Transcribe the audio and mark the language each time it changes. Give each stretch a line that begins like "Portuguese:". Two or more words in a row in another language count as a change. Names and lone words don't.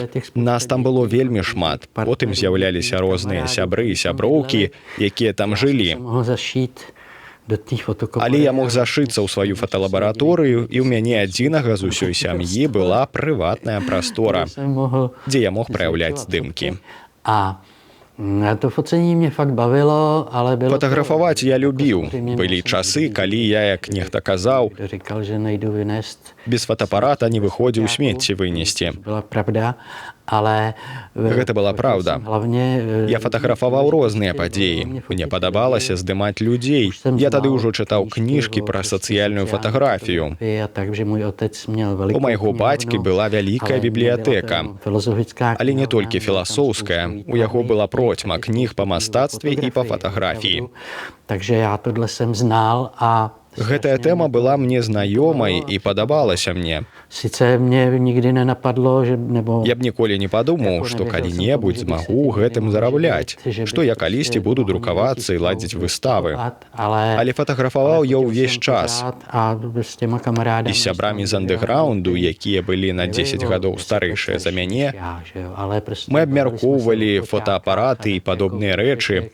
Belarusian: Нас там было вельмі шмат. Потым з'яўляліся розныя сябры і сяброўкі, якія там жылі. Але я мог зашыцца ў сваю фоталабараторыю, і ў мяне адзінага з усёй сям'і была прыватная прастора, дзе я мог праяўляць здымкі.
Czech: To focení mě fakt bavilo, ale bylo...
Belarusian: Фотаграфаваць я любіў. Былі часы, калі я, як нехта казаў,
Czech: Říkal, že nejdu vynést...
Belarusian: без фотоапарата не выходзіў смецце вынесці.
Czech: Byla pravda, ale...
Belarusian: Гэта была праўда.
Czech: Главне...
Belarusian: Я фотаграфаваў розныя падзеі. Мне падабалася здымаць людзей. Я тады ўжо чытаў кніжкі пра сацыяльную фатаграфію. У майго бацькі была вялікая бібліятэка. Але не толькі філасофская. У яго была процьма кніг па мастацтве і па фатаграфіі.
Czech: Takže já tohle jsem znal a...
Belarusian: Гэтая тэма была мне знаёмай і падабалася мне.
Czech: Sice мне nikdy nenapadlo, že... nebo...
Belarusian: Я б ніколі не падумаў, што калі-небудзь змагу гэтым зарабляць, што я калісьці буду друкавацца і ладзіць выставы. Але фатаграфаваў я ўвесь час. І з сябрамі з андэграўнду, якія былі на 10 гадоў старэйшыя за мяне, мы абмяркоўвалі фотоапараты і падобныя рэчы.